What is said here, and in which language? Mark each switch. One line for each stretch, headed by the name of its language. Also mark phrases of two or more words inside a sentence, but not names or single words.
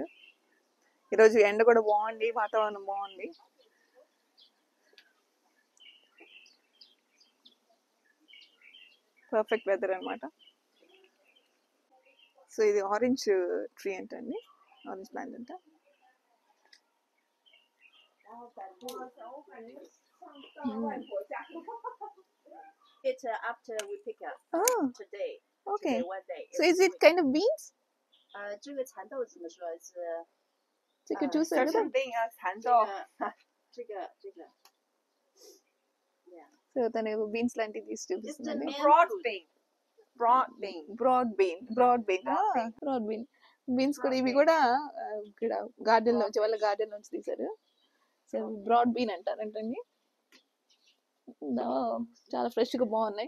Telugu: ఈరోజు ఎండ కూడా బాగుంది, వాతావరణం బాగుంది.
English: perfect weather
Telugu: అనమాట. సో ఇది
English: orange tree
Telugu: అంటండి,
English: orange plant
Telugu: అంట.
English: It's after we pick up. Oh, Today. okay. Today, one day. So is it kind of beans?
Chinese: 这个蚕豆怎么说是？这个juice 生病啊，蚕豆。这个。Yeah.
Telugu: సో తను బీన్స్ లాంటివి తీసి చూపిస్తుందండి.
English: broad bean beans
Telugu: కూడా ఇవి కూడా ఇక్కడ గార్డెన్ నుంచి, వాళ్ళ గార్డెన్ నుంచి తీసారు. సో
English: broad bean
Telugu: అంటారంటండి. చాలా ఫ్రెష్ గా బాగున్నాయి.